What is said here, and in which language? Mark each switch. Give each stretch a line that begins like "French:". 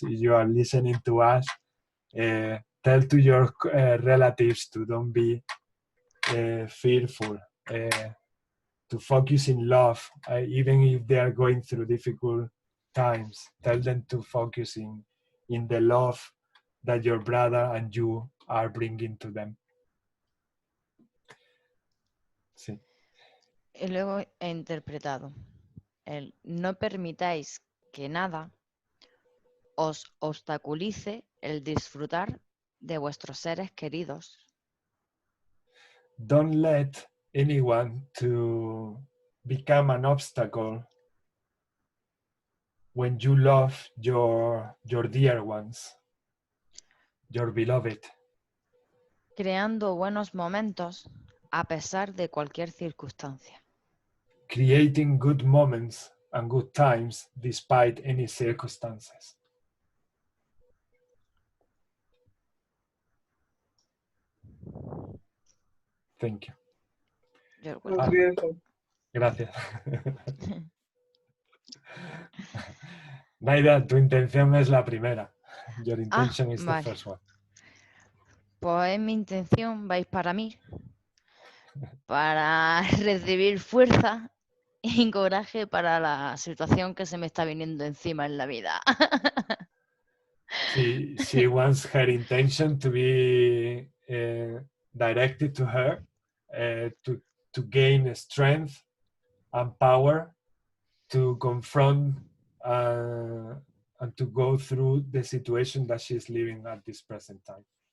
English: If you are listening to us, tell to your relatives to don't be fearful, to focus in love, even if they are going through difficult times. Tell them to focus in the love that your brother and you are bringing to them.
Spanish: Sí. Y luego he interpretado el no permitáis que nada os obstaculice el disfrutar de vuestros seres queridos.
English: Don't let anyone to become an obstacle when you love your dear ones, your beloved.
Spanish: Creando buenos momentos a pesar de cualquier circunstancia.
English: Creating good moments and good times despite any circumstances. Thank you. You're It was welcome. beautiful.
Spanish: Gracias. Naida, tu intención es la primera.
English: Your intention is
Spanish: vale.
English: the first one.
Spanish: Pues mi intención vais para mí, para recibir fuerza y coraje para la situación que se me está viniendo encima en la vida.
English: She wants her intention to be directed to her, to gain strength and power to confront and to go through the situation that she's living at this present time.